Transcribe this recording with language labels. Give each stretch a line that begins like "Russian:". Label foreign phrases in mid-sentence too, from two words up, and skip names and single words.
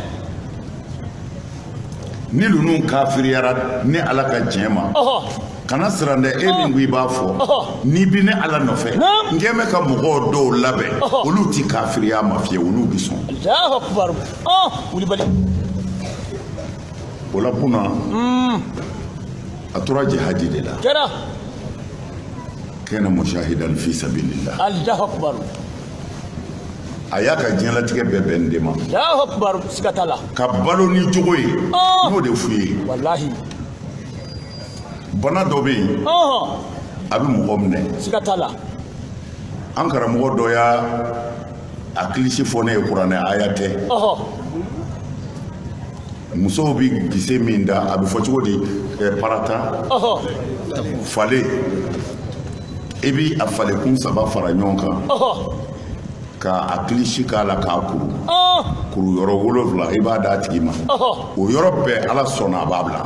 Bambara: ni ninnu kafiriyara ni Ala ka tiɲɛ ma kana siran dɛ e min ko i b'a fɔ n'i bi ne Ala nɔfɛ n kɛ mɛ ka mɔgɔw dɔw labɛn olu ti kafiriya ma fiye olu bi sɔn
Arabic: Allahu akbar wulibali
Bambara: o la kunna a tora jihadi de la kɛra
Arabic: kana mushahidan fi sabilillah Allahu akbar
Bambara: a y'a ka diɲɛlatigɛ bɛɛ bɛn de ma
Arabic: Allahu akbar
Bambara: siga t'a la ka balo ni jogo ye n'o de f'u ye wallahi bana dɔ bɛ yen a bɛ mɔgɔ minɛ siga t'a la an karamɔgɔ dɔ y'a a kilisi fɔ ne ye kuranɛ aya tɛ musow bɛ gise min da a bɛ fɔ cogo di parata fale i bi a falekun 3 fara ɲɔgɔn kan ka a kilisi k'a la k'a kuru yɔrɔ 7 i b'a d'a tigi ma o yɔrɔ bɛɛ Ala sɔnna a b'a bila